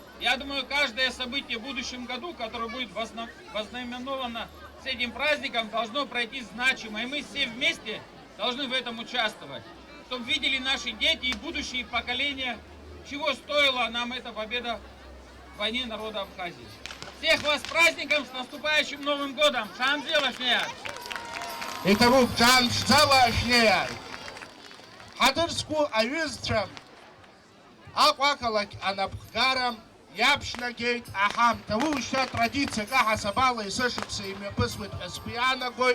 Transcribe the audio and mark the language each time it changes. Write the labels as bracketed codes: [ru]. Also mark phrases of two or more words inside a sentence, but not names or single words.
[ru] Я думаю, каждое событие в будущем году, которое будет вознаменовано с этим праздником, должно пройти значимо. И мы все вместе должны в этом участвовать. Чтобы видели наши дети и будущие поколения, чего стоила нам эта победа в войне народа Абхазии. Всех вас с праздником, с наступающим Новым годом! Шамзела шнеят! Итому шамзела шнеят! [ab] Ҳаҭырцәқәа аҩызцәа Аҟәа ақалақь анапхгара иаԥшнагеит аҳамҭа. Уи ушьҭа традициак аҳасабала есышықәса имҩаԥысуеит ҳәа сгәы иаанагоит.